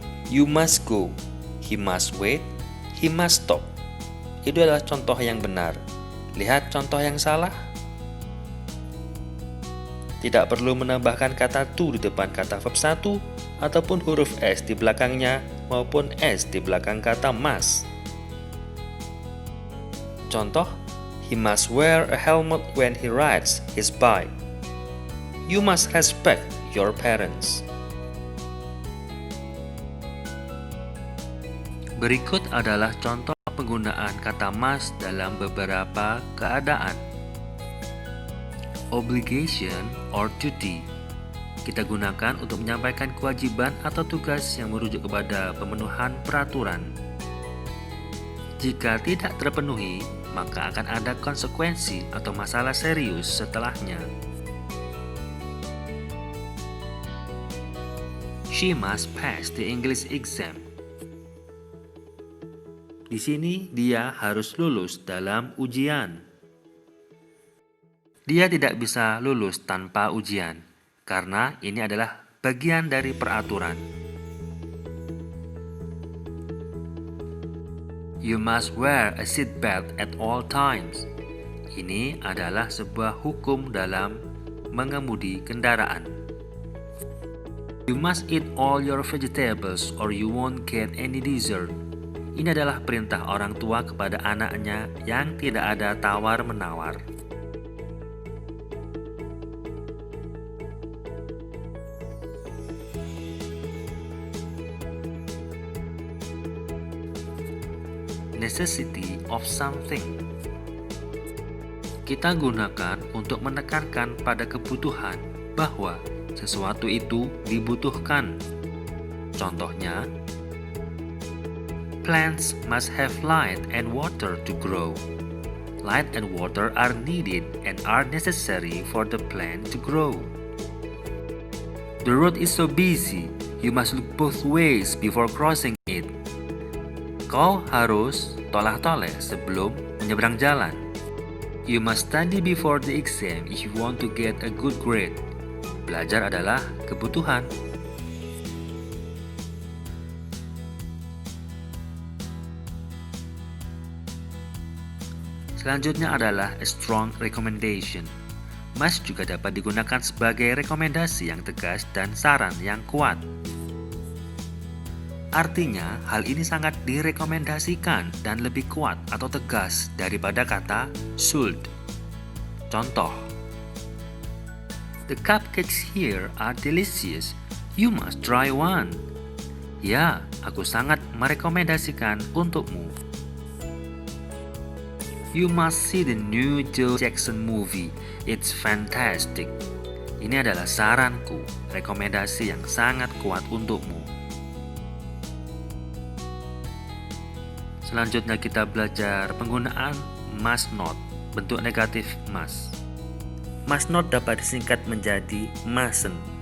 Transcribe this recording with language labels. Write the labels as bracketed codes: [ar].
[en] You must go, he must wait, he must stop. [id] Itu adalah contoh yang benar. Lihat contoh yang salah. Tidak perlu menambahkan kata to di depan kata verb 1 ataupun huruf S di belakangnya maupun S di belakang kata must. Contoh, [en] he must wear a helmet when he rides his bike. You must respect your parents. [id] Berikut adalah contoh penggunaan kata must dalam beberapa keadaan. [en] Obligation or duty [id] kita gunakan untuk menyampaikan kewajiban atau tugas yang merujuk kepada pemenuhan peraturan. Jika tidak terpenuhi, maka akan ada konsekuensi atau masalah serius setelahnya. [en] She must pass the English exam. [id] Di sini dia harus lulus dalam ujian. Dia tidak bisa lulus tanpa ujian, karena ini adalah bagian dari peraturan. [en] You must wear a seat belt at all times. [id] Ini adalah sebuah hukum dalam mengemudi kendaraan. [en] You must eat all your vegetables or you won't get any dessert. [id] Ini adalah perintah orang tua kepada anaknya yang tidak ada tawar-menawar. [en] Necessity of something. [id] Kita gunakan untuk menekankan pada kebutuhan bahwa sesuatu itu dibutuhkan. Contohnya, [en] plants must have light and water to grow. Light and water are needed and are necessary for the plant to grow. The road is so busy, you must look both ways before crossing it. [id] Kau harus tolah-toleh sebelum menyeberang jalan. [en] You must study before the exam if you want to get a good grade. [id] Belajar adalah kebutuhan. Selanjutnya adalah [en] a strong recommendation. [id] Must juga dapat digunakan sebagai rekomendasi yang tegas dan saran yang kuat. Artinya, hal ini sangat direkomendasikan dan lebih kuat atau tegas daripada kata should. Contoh, [en] the cupcakes here are delicious. You must try one. [id] Ya, aku sangat merekomendasikan untukmu. [en] You must see the new Joe Jackson movie. It's fantastic. [id] Ini adalah saranku, rekomendasi yang sangat kuat untukmu. Selanjutnya kita belajar penggunaan must not, bentuk negatif must. Must not dapat disingkat menjadi mustn't.